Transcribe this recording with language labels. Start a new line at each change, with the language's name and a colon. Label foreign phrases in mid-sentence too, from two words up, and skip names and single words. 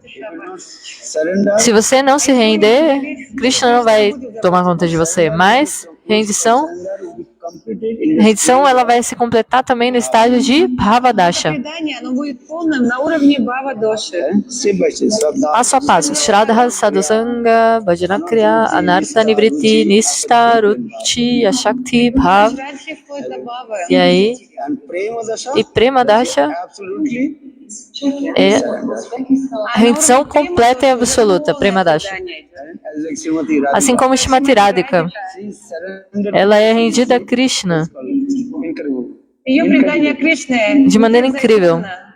Portuguese: Se você não se render, Krishna não vai tomar conta de você. Mas rendição ela vai se completar também no estágio de Bhavadasha. Passo a passo.
Sanskrit: Shraddha, Sadhusanga, Bhajanakriya, Anartha Nivritti, Nishta, Ruchi, Ashakti, Bhav.
Portuguese: E aí, e
Sanskrit: Prema Dasha
Portuguese: é rendição completa e absoluta,
Sanskrit: Prema Dasha.
Portuguese: Assim como Shrimati Radhika, ela é rendida a Krishna de maneira incrível.